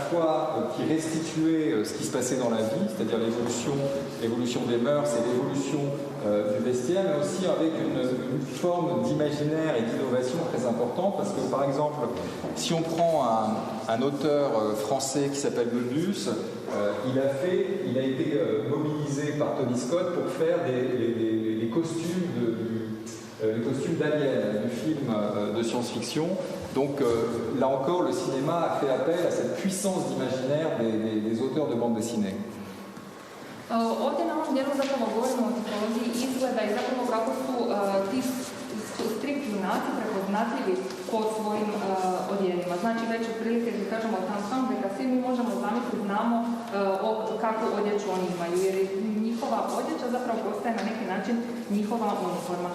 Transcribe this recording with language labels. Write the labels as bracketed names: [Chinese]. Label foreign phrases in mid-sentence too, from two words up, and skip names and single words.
[French] fois qui restituait ce qui se passait dans la vie, c'est-à-dire l'évolution des mœurs et l'évolution du vestiaire, mais aussi avec une forme d'imaginaire et d'innovation très importante, parce que par exemple, si on prend un auteur français qui s'appelle Möbius, il a été mobilisé par Tony Scott pour faire les costumes d'Alien, du film de science-fiction. Donc là encore, le cinéma a fait appel à cette puissance d'imaginaire des auteurs de bande dessinée. [Croatian] Ovdje na ovom dijelu zapravo govorimo o tipologiji izgleda i zapravo kako su ti strip junaci prepoznatljivi po svojim odjelima. Znači već otprilike kad kažemo Tintin, Bécassine, mi možemo zamisliti, znamo kakvu odjeću oni imaju, jer njihova odjeća zapravo postaje na neki način njihova uniforma.